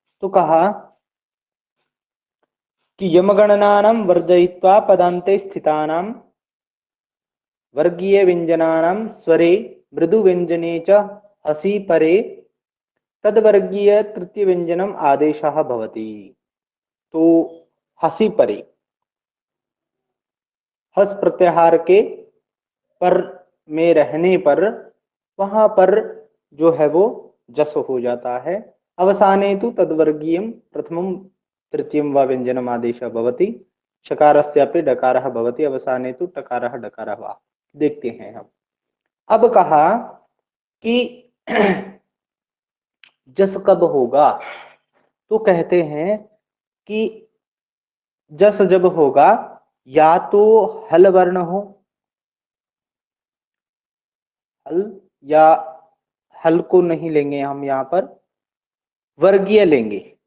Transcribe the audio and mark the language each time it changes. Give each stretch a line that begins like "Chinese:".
Hindi: तो कहा कि
Sanskrit: यमगणनानां वर्जयित्वा पदान्ते स्थितानां वर्गीय व्यंजनानां स्वरे मृदु व्यंजने च हसि परे तद्वर्गीय तृतीय व्यंजनम आदेशः भवति।
Hindi: तो हसि परे, हस प्रत्याहार के पर में रहने पर वहां पर जो है वो जस हो जाता है।
Sanskrit: अवसाने तो तद्वर्गीय प्रथमम तृतीयम व व्यंजनम आदेश भवति, शकारस्यापि डकारः भवति, अवसाने तो टकारः डकारः वा।
Hindi: देखते हैं हम। अब कहा कि जस कब होगा, तो कहते हैं कि जस जब होगा या तो हल वर्ण हो, हल, या हल को नहीं लेंगे हम यहां पर, वर्गीय लेंगे।